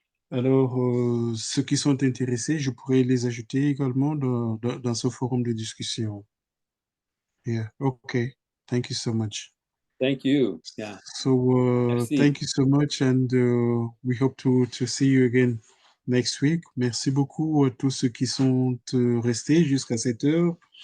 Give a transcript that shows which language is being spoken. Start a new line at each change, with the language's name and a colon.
French: Alors, ceux qui sont intéressés, je pourrais les ajouter également dans ce forum de discussion.
English: Yeah, okay. Thank you so much. Thank you. Yeah. So, thank you so much, and we hope to see you again next week.
French: Merci beaucoup à tous ceux qui sont restés jusqu'à cette heure.